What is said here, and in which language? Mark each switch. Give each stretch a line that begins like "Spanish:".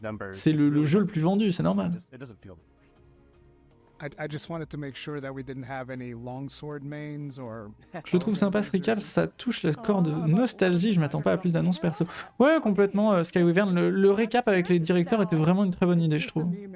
French: C'est le jeu le plus vendu, c'est normal.
English: I just wanted to make sure that we didn't have any longsword mains or.
French: Je trouve sympa ce recap, ça touche le corps de nostalgie, je m'attends pas à plus d'annonces perso. Ouais, complètement, Skywyvern, le récap avec les directeurs était vraiment une très bonne idée, je trouve.